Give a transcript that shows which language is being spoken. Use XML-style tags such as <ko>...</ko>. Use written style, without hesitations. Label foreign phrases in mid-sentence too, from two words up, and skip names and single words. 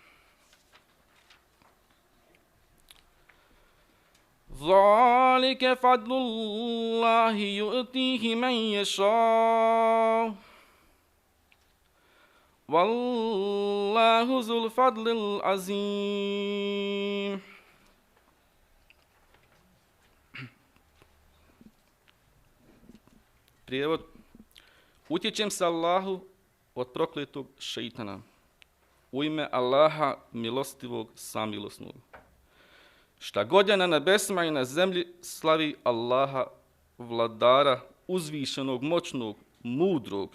<ar>ذلك فضل الله يؤتيه من يشاء والله ذو الفضل العظيم.</ar> <bs>Prijevod: Utječem se Allahu od prokletog šeitana. U ime Allaha milostivog samilosnog. Šta god je na nebesima i na zemlji slavi Allaha, vladara, uzvišenog, moćnog, mudrog.</bs>